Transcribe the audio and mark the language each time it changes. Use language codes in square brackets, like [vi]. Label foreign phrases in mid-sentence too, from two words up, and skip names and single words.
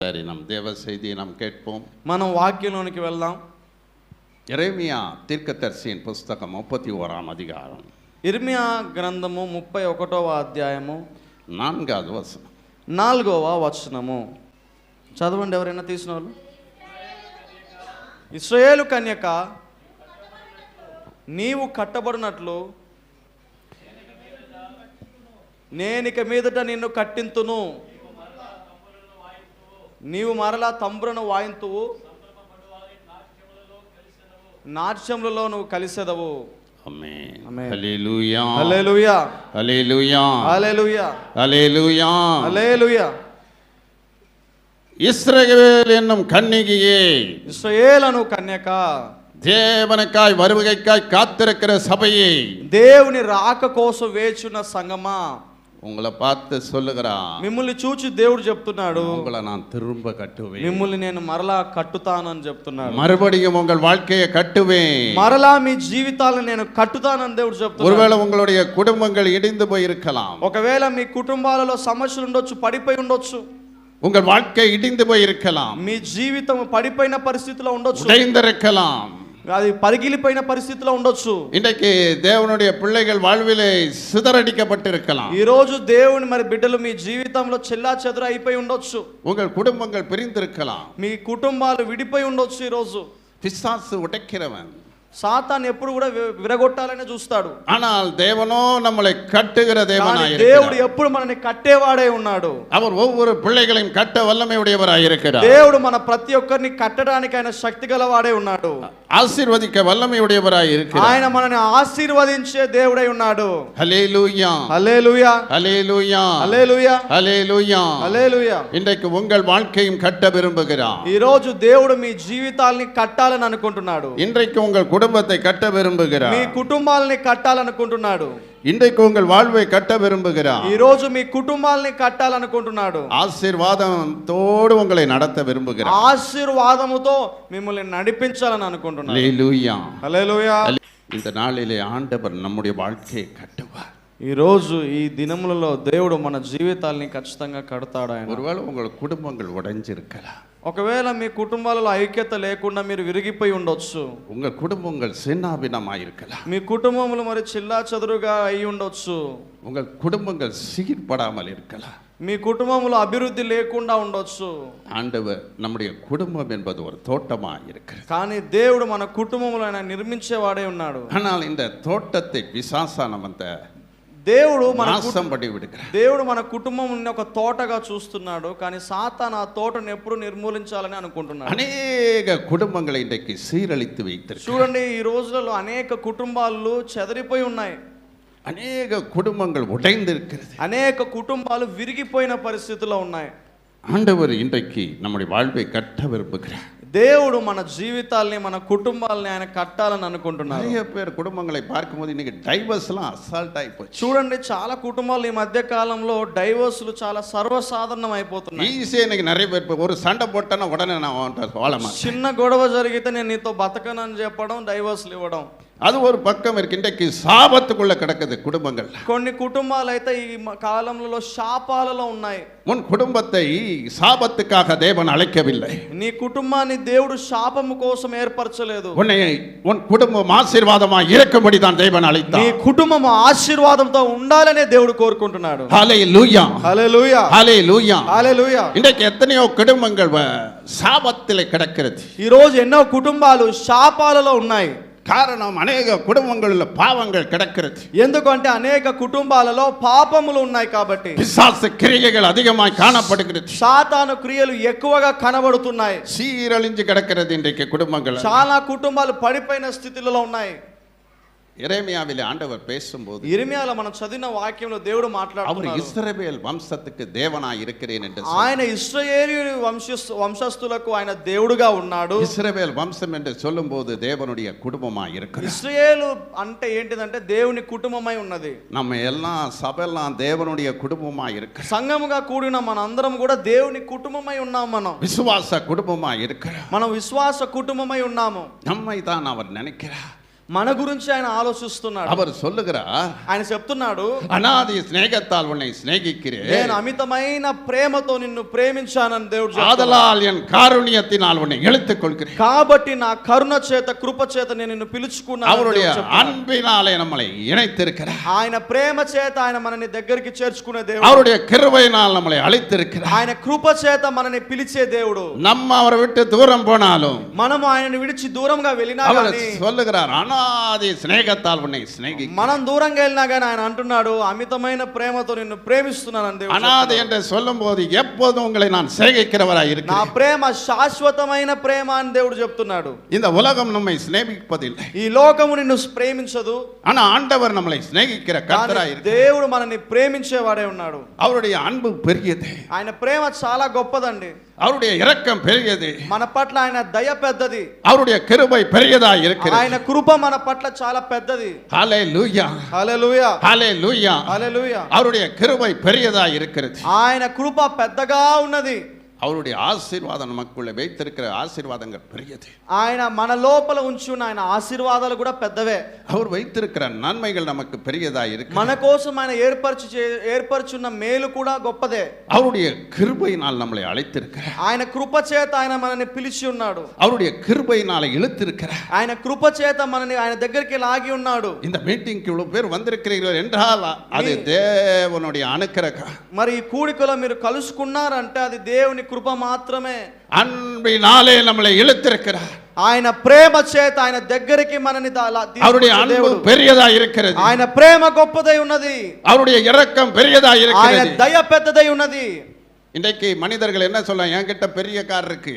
[ta] சரி, நம் தேவ செய்தியை நாம் கேட்போம். [te] మనం వాక్యంలోనికి వెళ్దాం. [ta] எரேமியா தீர்க்கதரிசியின் புஸ்தகம் 31ஆம் அதிகாரம், [te] ఇర్మియా గ్రంథము 31వ అధ్యాయము 4வது వచనం. 4వ వచనము చదవండి. ఎవరైనా తీసిన వాళ్ళు. ఇశ్రాయేలు కన్యక, నీవు కట్టబడినట్లు నేనిక మీదట నిన్ను కట్టింతును, నీవు మరలా తంబురను వాయింతువు, నాట్యములలో నువ్వు కలిసెదవు. ఆమేన్. ఆమేన్. హల్లెలూయా, హల్లెలూయా, హల్లెలూయా, హల్లెలూయా, హల్లెలూయా, హల్లెలూయా. [ta] இஸ்ரவேல் என்னும் கன்னிகையே, [te] ఇశ్రాయేలు కన్యక, [ta] தேவனுக்காய் வருகைக்காய் காத்திருக்கிற சபையே, [te] దేవుని రాక కోసం వేచున్న సంగమా, [ta] உங்களை பார்த்து சொல்லுகிறான், [te] మిమ్మల్ని చూచి దేవుడు చెప్తున్నాడు, [ta] உங்களை நான் திரும்ப கட்டுவேன், [te] మిమ్మల్ని నేను మరలా కట్టుతానని చెప్తున్నాడు. [ta] மறுபடியும் உங்கள் வாழ்க்கையை கட்டுவேன், [te] మరలా మీ జీవితాలను నేను కట్టుతానని దేవుడు చెప్తున్నాడు. [ta] ஒருவேளை உங்களுடைய குடும்பங்கள் இடிந்து போயிருக்கலாம், [te] ఒకవేళ మీ కుటుంబాలలో సమస్యలు ఉండొచ్చు, పడిపోయి ఉండొచ్చు, [ta] உங்கள் வாழ்க்கை இடிந்து போயிருக்கலாம், [te] మీ జీవితం పడిపోయిన పరిస్థితిలో ఉండొచ్చు, [ta] உடைந்திருக்கலாம். [te] అది పగిలిపోయిన పరిస్థితిలో ఉండొచ్చు. [ta] இன்றைக்கு தேவனுடைய பிள்ளைகள் வாழ்விலே சிதறடிக்கப்பட்டிருக்கலாம், [te] ఈ రోజు దేవుని బిడ్డలు మీ జీవితంలో చెల్లా చెదర అయిపోయి ఉండొచ్చు, [ta] உங்கள் குடும்பங்கள் பிரிந்திருக்கலாம். [te] మీ కుటుంబాలు విడిపోయి ఉండొచ్చు. ఈ రోజు [ta] பிசாசு உடைக்கிறவன், [te] సాతాను ఎప్పుడు కూడా విరగొట్టాలని చూస్తాడు. [ta] ஆனால் தேவனோ நம்மளை கட்டுகிற தேவனாய் [te] దేవుడు [ta] இருக்கிறார். [te] ఎప్పుడు మనని కట్టేవాడే ఉన్నాడు. [ta] அவர் ஒவ்வொரு பிள்ளைகளையும் கட்ட வல்லமை உடையவராய் இருக்கிறார். [te] దేవుడు మన ప్రతి ఒక్కరిని కట్టడానికి ఆయన శక్తి గలవాడే ఉన్నాడు. [ta] ஆசீர்வதிக்க வல்லமை உடையவராய் இருக்கிறார். [te] ఆయన మనని ఆశీర్వదించే దేవుడై ఉన్నాడు. [ta] ஹல்லேலூயா, [te] హల్లెలూయా, [ta] ஹல்லேலூயா, [te] హల్లెలూయా, [ta] ஹல்லேலూயா. [te] హల్లెలూయా. [ta] இன்றைக்கு உங்கள் வாழ்க்கையும் கட்ட விரும்புகிறார். [te] ఈ రోజు దేవుడు మీ జీవితాల్ని కట్టాలని అనుకుంటున్నాడు. [ta] இன்றைக்கு உங்கள் குடும்பத்தை கட்ட விரும்புகிறார். [te] మీ కుటుంబాలని కట్టాలనుకుంటున్నాడు. [ta] இன்றைக்கு உங்கள் வாழ்வை கட்ட விரும்புகிறார். [te] ఈ రోజు మీ కుటుంబాలని కట్టాలనుకుంటున్నాడు. [ta] ஆசீர்வாதத்தோடு உங்களை நடத்த விரும்புகிறார். [te] ఆశీర్వాదముతో మిమ్మల్ని నడిపించాలని అనుకుంటున్నాడు. [ta] ஹல்லேலூயா. [te] హల్లెలూయా. [ta] இந்த நாளிலே ஆண்டவர் நம்முடைய வாழ்க்கையை கட்டுவார். [te] ఈ రోజు ఈ దినములలో దేవుడు మన జీవితాల్ని ఖచ్చితంగా కడతాడు ఆయన. [ta] ஒருவேளை உங்கள் குடும்பங்கள் உடைஞ்சிருக்கலாம், [te] ఒకవేళ మీ కుటుంబాలలో ఐక్యత లేకుండా మీరు విరిగిపోయి ఉండొచ్చు, [ta] உங்கள் குடும்பங்கள் சின்னாபின்னமாயிருக்கலாம், [te] మీ కుటుంబములు చిల్లా చెదురుగా అయి ఉండొచ్చు, [ta] உங்கள் குடும்பங்கள் சீர்படாமல் இருக்கலாம். [te] మీ కుటుంబములో అభివృద్ధి లేకుండా ఉండొచ్చు. [ta] ஆண்டவர் நம்முடைய குடும்பம் என்பது ஒரு தோட்டமா இருக்கிறது. [te] కానీ దేవుడు మన కుటుంబములో ఆయన నిర్మించేవాడే ఉన్నాడు. [ta] ஆனால் இந்த தோட்டத்தை பிசாசான வந்த [te] దేవుడు [ta] நாசம் பண்ணி விடுகிறார். [te] దేవుడు మన కుటుంబం ఒక తోటగా చూస్తున్నాడు, కానీ సాతాను ఆ తోటను ఎప్పుడు నిర్మూలించాలని అనుకుంటున్నాడు. [ta] அநேக குடும்பங்களை இன்றைக்கு சீரழித்து வைத்திருக்கிறார். [te] చూడండి, ఈ రోజులలో అనేక కుటుంబాలు చెదిరిపోయి ఉన్నాయి, [ta] அநேக குடும்பங்கள் உடைந்திருக்கிறது, [te] అనేక కుటుంబాలు విరిగిపోయిన పరిస్థితిలో ఉన్నాయి. [ta] ஆண்டவர் இன்றைக்கு நம்முடைய வாழ்வை கட்ட விரும்புகிறார். [te] దేవుడు మన జీవితాల్ని మన కుటుంబాలని ఆయన కట్టాలని అనుకుంటున్నారు. [ta] நிறைய பேர் குடும்பங்களை பார்க்கும்போது இன்னைக்கு டைவர்ஸ்லாம் அசால்ட் ஆயிப்போச்சு. [te] చూడండి, చాలా కుటుంబాలు ఈ మధ్య కాలంలో డైవోర్స్లు చాలా సర్వసాధారణం అయిపోతున్నాయి. [ta] ஈஸியா இன்னைக்கு நிறைய பேர் ஒரு சண்டை போட்டேன்னா உடனே நான் வாழ மாட்டேன், [te] చిన్న గొడవ జరిగితే నేను నీతో బతకనని చెప్పడం, డైవోర్స్లు ఇవ్వడం, [ta] அது ஒரு பக்கம் இருக்கு. இன்றைக்கு சாபத்துக்குள்ள கிடக்குது குடும்பங்கள். [te] కొన్ని కుటుంబాలు అయితే ఈ కాలంలో శాపాలలో ఉన్నాయి. [ta] உன் குடும்பத்தை சாபத்துக்காக தேவன் அழைக்கவில்லை, [te] నీ కుటుంబాన్ని దేవుడు శాపము కోసం ఏర్పరచలేదు. [ta] உன் குடும்பம் ஆசீர்வாதமாக இருக்கும்படி தான் தேவன் அழைத்தார். [te] నీ కుటుంబం ఆశీర్వాదంతో ఉండాలనే దేవుడు కోరుకుంటున్నాడు. [ta] ஹல்லேலூயா, [te] హల్లెలూయా, [ta] ஹல்லேலூயா. [te] హల్లెలూయా. [ta] இன்றைக்கு எத்தனையோ குடும்பங்கள் சாபத்திலே கிடக்கிறது. [te] ఈ రోజు ఎన్నో కుటుంబాలు శాపాలలో ఉన్నాయి. [ta] காரணம், அநேக குடும்பங்களில் பாவங்கள் கிடக்கிறது. [te] ఎందుకంటే అనేక కుటుంబాలలో పాపములు ఉన్నాయి కాబట్టి. [ta] பிசாசு கிரியைகள் அதிகமாய் காணப்படுகிறது. [te] సాతాను క్రియలు ఎక్కువగా కనబడుతున్నాయి. [ta] சீரழிஞ்சு கிடக்கிறது இன்றைக்கு குடும்பங்கள். [te] చాలా కుటుంబాలు పడిపోయిన స్థితిలో ఉన్నాయి. [ta] எரேமியாவிலே ஆண்டவர் பேசும்போது, [te] ఇర్మియాలో మనం చదివిన వాక్యంలో దేవుడు [ta] அவர் [te] మాట్లాడుతున్నారు. [ta] இஸ்ரவேல் வம்சத்துக்கு தேவனாய் இருக்கிறேன் என்று [te] ఆయన ఇశ్రాయేలు వంశస్థులకు ఆయన దేవుడుగా ఉన్నాడు. [ta] இஸ்ரவேல் வம்சம் என்று சொல்லும்போது தேவனுடைய குடும்பமாய் இருக்கிறார். [te] ఇశ్రాయేలు అంటే ఏంటిదంటే దేవుని కుటుంబమై ఉన్నది. [ta] நம்ம எல்லாம் சபையெல்லாம் தேவனுடைய குடும்பமாய் இருக்கிறோம். [te] సంఘముగా కూడిన మనందరం కూడా దేవుని కుటుంబమై ఉన్నాం. మనం [ta] விசுவாச குடும்பமாய் இருக்கிறோம். [te] మనం విశ్వాస కుటుంబమై ఉన్నాము. [ta] நம்மை தான் அவர் நினைக்கிறார். [te] మన గురించి ఆయన ఆలోచిస్తున్నాడు. [ta] அவர் சொல்லுகிறார், [te] ఆయన చెప్తున్నాడు, [ta] அநாதி சிநேகத்தால் உன்னை சிநேகிக்கிறேன், [te] నేను అమితమైన ప్రేమతో నిన్ను ప్రేమించానని దేవుడు చెప్తున్నాడు. [ta] ஆதலால் என் காருண்யத்தினால் உன்னை இழுத்துக் கொள்கிறேன். [te] కాబట్టి నా కరుణ చేత కృప చేత నేను నిన్ను పిలుచుకున్నాను. [ta] அவருடைய அன்பினாலே நம்மளை இணைத்திருக்கிறார். [te] ఆయన ప్రేమ చేత ఆయన మనని దగ్గరికి చేర్చుకునే దేవుడు. [ta] அவருடைய கிருபையினால் நம்மளை அழைத்திருக்கிறார். [te] ఆయన కృప చేత మనని పిలిచే దేవుడు. [ta] நம்ம அவரை விட்டு தூரம் போனாலும் [te] మనము ఆయనను విడిచి దూరంగా వెళ్ళినా [ta] அவர் [te] గాని [ta] சொல்லுகிறார், அநாதி சிநேகத்தால் உன்னை சிநேகி. [te] మనం దూరంగా వెళ్ళినా గాని ఆయన అంటున్నాడు, అమితమైన ప్రేమతో నిన్ను ప్రేమిస్తున్నానని దేవుడు. [ta] அநாதி என்று சொல்லும்போது எப்போதும் உங்களை நான் சிநேகிக்கிறவராய் [te] నా [ta] இருக்கிறேன். [te] ప్రేమ శాశ్వతమైన ప్రేమ అని దేవుడు చెప్తున్నాడు. [ta] இந்த உலகம் நம்மை சிநேகிப்பதில்லை, [te] ఈ లోకము నిన్ను ప్రేమించదు, [ta] ஆனா ஆண்டவர் நம்மளை சிநேகிக்கிற கர்த்தராய் இருக்கிறார். [te] దేవుడు మనని ప్రేమించేవాడే ఉన్నాడు. [ta] அவருடைய அன்பு பெரியது, [te] ఆయన ప్రేమ చాలా గొప్పదండి. [ta] அவருடைய இரக்கம் பெரியது, [te] మన పట్ల ఆయన దయ పెద్దది, [ta] அவருடைய கிருபை பெரியதாய் இருக்கிறது. [te] ఆయన కృప మన పట్ల చాలా పెద్దది. [ta] ஹல்லேலூயா, [te] హల్లెలూయా, [ta] ஹல்லேலூயா. [te] హల్లెలూయా. [ta] அவருடைய கிருபை பெரியதாய் இருக்கிறது. [te] ఆయన కృప పెద్దగా ఉన్నది. [ta] அவருடைய ஆசீர்வாதம் நமக்குள்ள வைத்திருக்கிற ஆசீர்வாதங்கள் பெரியது. [te] ఆయన మన లోపల ఉంచి ఉన్న ఆయన ఆశీర్వాదాలు కూడా పెద్దవే. [ta] அவர் வைத்திருக்கிற நன்மைகள் நமக்கு பெரியதாய் இருக்கு. [te] మన కోసం ఆయన ఏర్పరచున్న మేలు కూడా గొప్పదే. [ta] அவருடைய கிருபையினால் நம்மளை அழைத்திருக்கிறார். [te] ఆయన కృప చేత ఆయన మనల్ని పిలిచి ఉన్నాడు. [ta] அவருடைய கிருபையினால இழுத்திருக்கிறார். [te] ఆయన కృప చేత మనని ఆయన దగ్గరికి లాగి ఉన్నాడు. [ta] இந்த மீட்டிங்க்கு இவ்வளவு பேர் வந்திருக்கிறீர்கள் என்றால் அது தேவனுடைய அனுக்கிரகம். [te] మరి ఈ కూడికలో మీరు కలుసుకున్నారంటే అది దేవుని కృప మాత్రమే. [ta] அன்பினாலே நம்மளை இழுத்திருக்கிறார். [te] ఆయన ప్రేమ చేత ఆయన దగ్గరికి మనని [ta] அவருடைய அன்பு பெரியதா இருக்கிறது. [te] ఆయన ప్రేమ గొప్పదై ఉన్నది. [ta] அவருடைய இரக்கம் பெரியதா [te] ఆయన [ta] இருக்கிறது. [te] దయ పెద్దదై ఉన్నది. [ta] இன்றைக்கு மனிதர்கள் என்ன சொல்றாங்க, என்கிட்ட பெரிய கார் இருக்கு.